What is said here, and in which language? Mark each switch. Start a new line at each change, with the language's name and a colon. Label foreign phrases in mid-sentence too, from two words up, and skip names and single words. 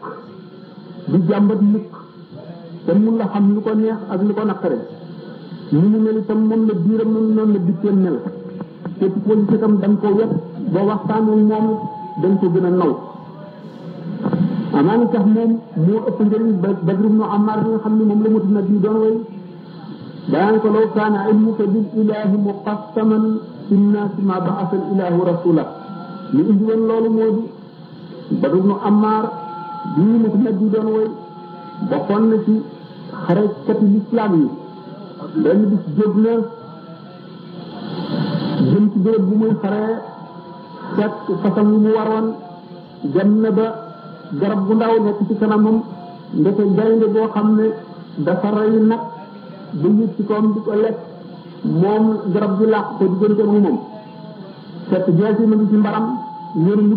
Wolof: du jàmbat mukk te mun la xam lu ko neex ak lu ko naqare ni mu mel itam moom la biiram noonu la bitteen mel képp koo gis itam da nga ko wet boo waxtaanee moom dañ ko gën a naw amaani tax moom moo ëpp njëriñ Badr ibn Ammar bi nga xam ne moom la mutu na bii doon way daan ko law
Arabic: كان علمك بالإله مقسما إن الناس ما بعث الإله رسولا
Wolof: li indi woon loolu moo di Badr ibn Ammar bii mutu na bii doon way bokkoon na ci xarekati lislaam yi benn bis jóg na jëm ci béréb bu muy xaree fekk fasam yi mu waroon dem na ba garab gu ndaw nekk ci kanamam ndeke gaynde boo xam ne dafa rey nag ba yëg ci koom di ko lekk moom garab gi làq ko diggante mu moom fekk jeesi ma ngi ci mbaram yor lu